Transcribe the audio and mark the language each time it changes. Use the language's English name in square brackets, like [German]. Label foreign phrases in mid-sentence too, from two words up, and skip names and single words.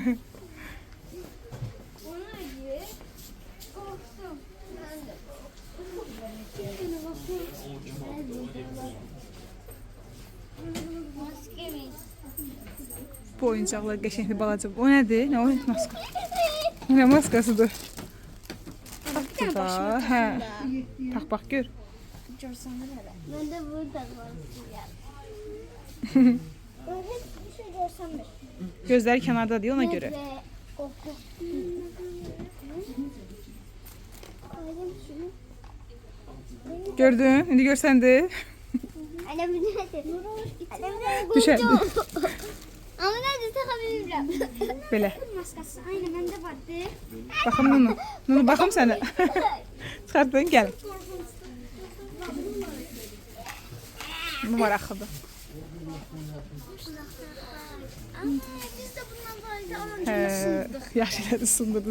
[Azerbaijani] Bu oyuncaqlar qəşəngdir balaca. O nədir? Nə oyun maska? Nə maskasıdır? Bu da, hə. Tax bax gör. [Turkish] Ben de burada var. Bir şey görsem de. [Azerbaijani] Gözləri kənarda deyil ona görə. Gördün? İndi görsəndi. [Turkish] Düşer. Ama nerede takabilirim? [Azerbaijani] Belə. [Turkish] Maskası aynı bende vardı. [Azerbaijani] Baxım Nunu. Nunu baxım sənə. Çıxartdın gəl. Bu maraqlıdır. [Turkish] Ama biz de bundan fayda [Azerbaijani] Hə, yaxşı elədi sındırdınız.